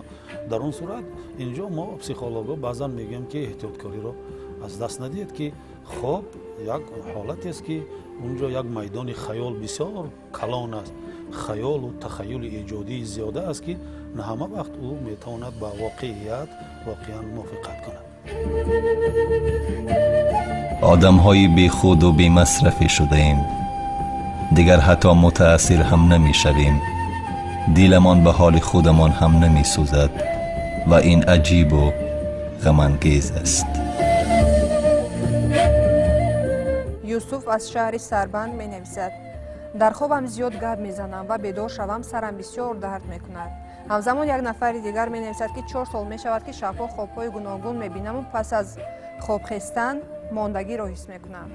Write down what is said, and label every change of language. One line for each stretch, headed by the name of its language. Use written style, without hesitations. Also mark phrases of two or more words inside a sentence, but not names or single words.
Tajik: дар он сурат инҷо мо психологҳо баъзан мегӯем ки эҳтиёткориро аз даст надиҳед, ки хоб як ҳолатест ки унҷо як майдони хаёл бисёр калон аст. хаёлу тахаюли эҷодии зиёда аст ки на ҳама вақт ӯ метавонад ба воқеият воқеан мувофиқат кунад.
Persian: آدم‌های بیخود و بی‌مصرفی شده‌ایم. دیگر حتی متأثر هم نمی‌شویم. دیلمان به حال خودمان هم نمی‌سوزد و این عجیب و غم‌انگیز است.
Tajik: юсуф аз шаҳри сарбанд менависад: дар хобам зиёд гап мезанам ва бедор шавам сарам бисёр дард мекунад. ҳамзамон як нафари дигар менависад ки 4 сол мешавад ки шабҳо хобҳои гуногун мебинаму пас аз хоб хестан мондагиро ҳис мекунам.